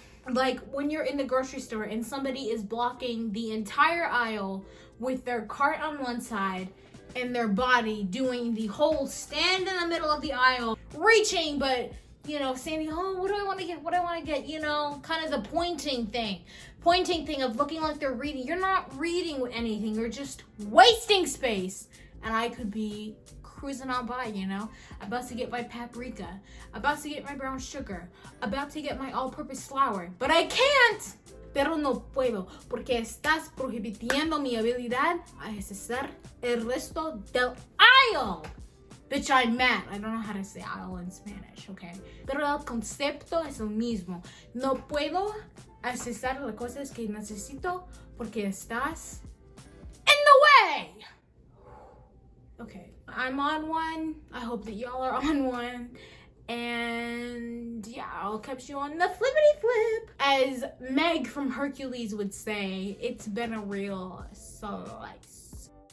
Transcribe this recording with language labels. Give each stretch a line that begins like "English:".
English: Like when you're in the grocery store and somebody is blocking the entire aisle with their cart on one side and their body doing the whole stand in the middle of the aisle, reaching, but you know, saying, oh, what do I want to get, you know, kind of the pointing thing of looking like they're reading. You're not reading anything, you're just wasting space. And I could be cruising on by, you know, about to get my paprika, about to get my brown sugar, about to get my all-purpose flour, but I can't.
Spanish: Pero no puedo, porque estás prohibiendo mi habilidad a accesar el resto del aisle.
English: Bitch, I'm mad. I don't know how to say aisle in Spanish, okay?
Spanish: Pero el concepto es el mismo. No puedo accesar las cosas que necesito porque estás
English: in the way. Okay, I'm on one. I hope that y'all are on one. And yeah, I'll catch you on the flippity flip. As Meg from Hercules would say, it's been a real slice.